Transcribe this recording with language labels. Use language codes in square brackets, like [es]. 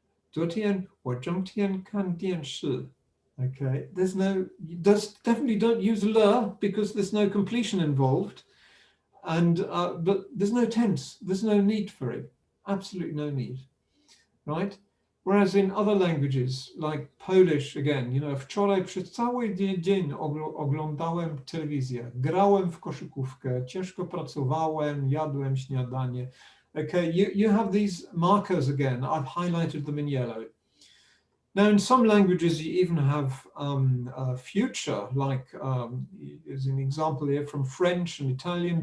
[zh] 昨天我整天看电视. [en] Okay, there's no, definitely don't use le because there's no completion involved. And but there's no tense, there's no need for it, absolutely no need, right? Whereas in other languages like Polish, again, you know, [pl] wczoraj przez cały dzień oglądałem telewizję, grałem w koszykówkę, ciężko pracowałem, jadłem śniadanie. [en] Okay, you have these markers again. I've highlighted them in yellow. Now, in some languages, you even have a future, like as an example here from French and Italian.